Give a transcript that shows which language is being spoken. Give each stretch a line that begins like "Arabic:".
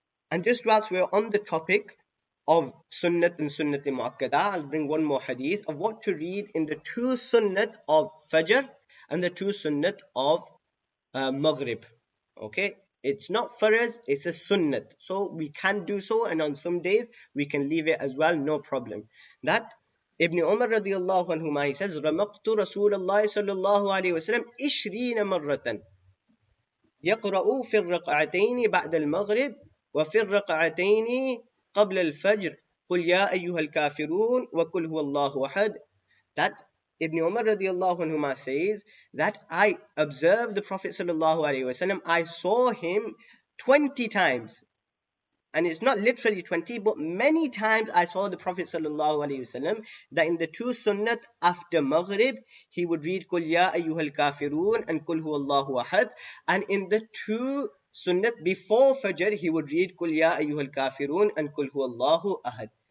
English: And just whilst we're on the topic of sunnat and sunnat mu'akkada, I'll bring one more hadith of what to read in the 2 sunnat of Fajr and the 2 sunnat of Maghrib. Okay, it's not faraz, it's a sunnat, so we can do so, and on some days we can leave it as well, no problem. That Ibn Umar radiallahu anhuma, he says,
Arabic: رَمَقْتُ رَسُولَ اللَّهِ صَلَّى اللَّهُ عَلَيْهِ وَسَلَّمْ 20 مرة يقرأ في الركعتين بعد المغرب وفي الركعتين قبل الفجر قل يا أيها الكافرون وقل هو الله أحد.
English: That Ibn Umar radiallahu anhuma says that I observed the Prophet sallallahu alaihi wasallam. I saw him 20 times, and it's not literally 20, but many times I saw the Prophet sallallahu alaihi wasallam that in the 2 sunnat after Maghrib he would read Qul ya ayyuhal kafirun and Qul huwallahu ahad, and in the 2 sunnat before Fajr he would read Qul ya ayyuhal kafirun and Qul huwallahu ahad.